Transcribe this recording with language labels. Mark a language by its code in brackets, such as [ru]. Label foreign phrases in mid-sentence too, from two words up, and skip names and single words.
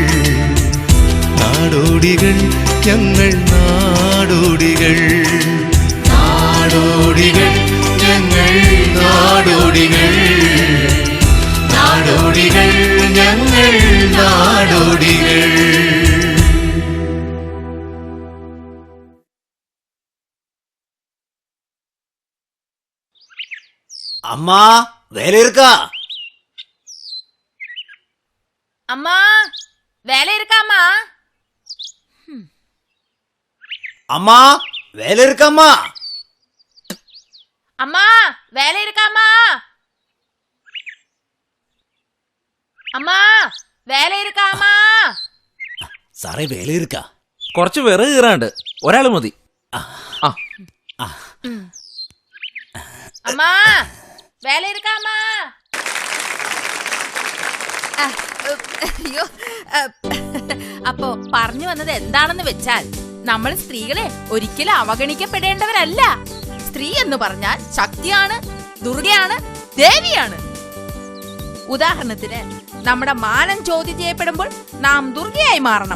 [ml] നാടോടികൾ ഞങ്ങൾ നാടോടികൾ നാടോടികൾ ഞങ്ങൾ നാടോടികൾ നാടോടികൾ ഞങ്ങൾ നാടോടികൾ [ta] அம்மா வேலை இருக்கா? அம்மா வேலை இருக்காமா? அம்மா வேலை இருக்காம்மா? அம்மா வேலை இருக்காமா? அம்மா வேலை இருக்காமா? சாரே வேலை இருக்கா [ml] കുറച്ച് വിറക് കീറാണ്ട് ഒരാള് മതി. [ta] அம்மா வேலை இருக்காமா? [ml] അയ്യോ, അപ്പോ പറഞ്ഞു വന്നത് എന്താണെന്ന് വെച്ചാൽ നമ്മൾ സ്ത്രീകളെ ഒരിക്കലും അവഗണിക്കപ്പെടേണ്ടവരല്ല. സ്ത്രീ എന്ന് പറഞ്ഞാൽ ശക്തിയാണ്, ദുർഗയാണ്, ദേവിയാണ്. ഉദാഹരണത്തിന് നമ്മുടെ മാനം ചോദ്യം ചെയ്യപ്പെടുമ്പോൾ നാം ദുർഗയായി മാറണം.